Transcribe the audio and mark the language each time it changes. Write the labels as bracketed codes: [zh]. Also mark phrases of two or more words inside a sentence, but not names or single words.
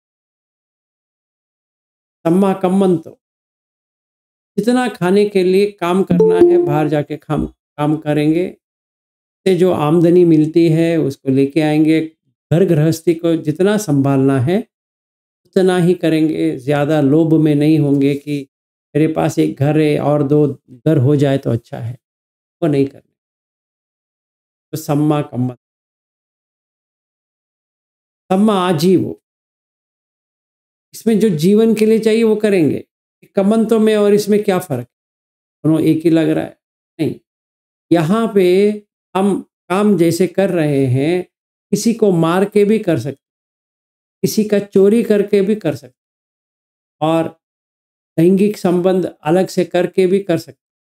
[pi] सम्मा कम्मंतो, [hi] जितना खाने के लिए काम करना है बाहर जाके काम करेंगे, से जो आमदनी मिलती है उसको लेके आएंगे। घर गृहस्थी को जितना संभालना है उतना ही करेंगे, ज़्यादा लोभ में नहीं होंगे कि मेरे पास एक घर है और दो घर हो जाए तो अच्छा है, वो नहीं करना। [pi] तो सम्मा कम्मंत, सम्मा आजीवो, [hi] इसमें जो जीवन के लिए चाहिए वो करेंगे। कम्मंतों में और इसमें क्या फ़र्क है? दोनों एक ही लग रहा है? नहीं। यहाँ पे हम काम जैसे कर रहे हैं, किसी को मार के भी कर सकते, किसी का चोरी करके भी कर सकते, और लैंगिक संबंध अलग से करके भी कर सकते।